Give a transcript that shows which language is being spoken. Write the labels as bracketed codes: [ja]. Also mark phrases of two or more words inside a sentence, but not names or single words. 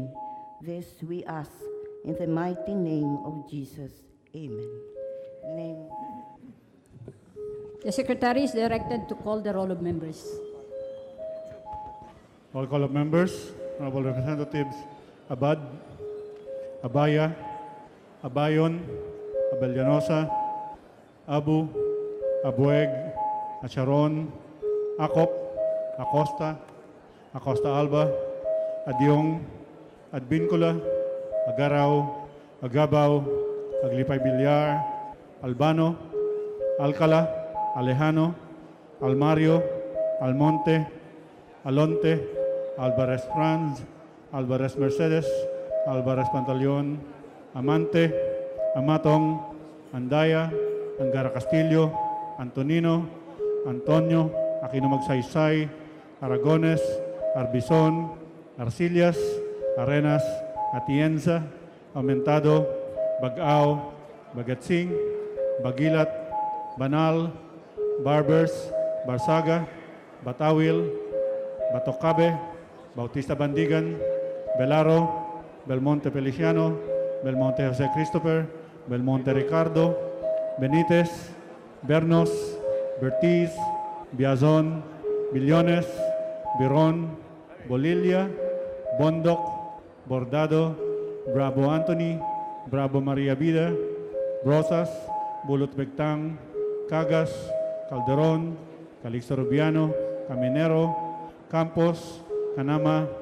[en] This we ask in the mighty name of Jesus. Amen. The Secretary is directed to call the roll of members. Roll call of members. Honorable Representatives Abad, Abaya, Abayon, Abellanosa, Abu, Abueg, Acharon, Acop, Acosta, Acosta Alba, Adyong, Adbincula, Agaraw, Agabaw, Aglipay Bilyar, Albano, Alcala, Alejano, Almario, Almonte, Alonte, Alvarez Franz, Alvarez Mercedes, Alvarez Pantaleon, Amante, Amatong, Andaya, Angara Castillo, Antonino, Antonio, Aquino Magsaysay, Aragones, Arbizon, Arcillas, Arenas, Atienza, Aumentado, Bagao, Bagatsing, Bagilat, Banal, Barbers, Barsaga, Batawil, Batocabe, Bautista Bandigan, Belaro, Belmonte Feliciano, Belmonte Jose Christopher, Belmonte Ricardo, Benitez, Bernos, Bertiz, Biazon, Billones, Biron, Bolilla, Bondok, Bordado, Bravo Anthony, Bravo Maria Vida, Brosas, Bulot Begtang, Cagas, Calderon, Calixto Rubiano, Caminero, Campos, Canama,